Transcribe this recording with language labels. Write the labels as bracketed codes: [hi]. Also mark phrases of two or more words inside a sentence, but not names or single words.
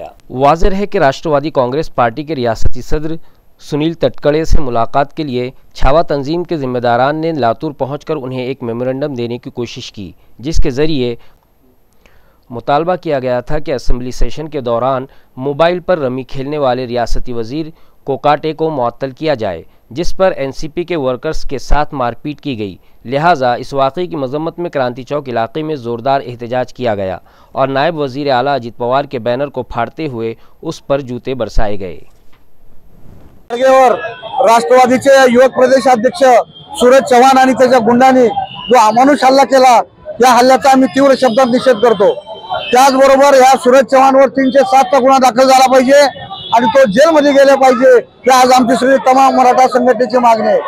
[ur] واضح ہے کہ راشٹروادی کانگریس پارٹی کے ریاستی صدر سنیل تٹکڑے سے ملاقات کے لیے چھاوا تنظیم کے ذمہ داران نے لاتور پہنچ کر انہیں ایک میمورنڈم دینے کی کوشش کی، جس کے ذریعے مطالبہ کیا گیا تھا کہ اسمبلی سیشن کے دوران موبائل پر رمی کھیلنے والے ریاستی وزیر کوکاٹے کو معطل کیا جائے، جس پر NCP کے ورکرز کے ساتھ مار پیٹ کی گئی۔ لہٰذا اس واقعے کی مذمت میں کرانتی چوک علاقے میں زوردار احتجاج کیا گیا اور نائب وزیر اعلیٰ اجیت پوار کے بینر کو پھاڑتے ہوئے اس پر جوتے برسائے گئے۔ [mr] राष्ट्रवादीचे युवक प्रदेशाध्यक्ष सूरज चव्हाण आणि त्याच्या गुंडांनी जो अमानुष हल्ला केला, या हल्ल्याचा आम्ही तीव्र शब्दात निषेध करतो। त्याचबरोबर या सूरज चव्हाणवर 307 गुन्हा दाखल झाला पाहिजे आणि तो जेलमध्ये गेला पाहिजे, ही आज आमची सगळी तमाम मराठा संघटनेची मागणी आहे।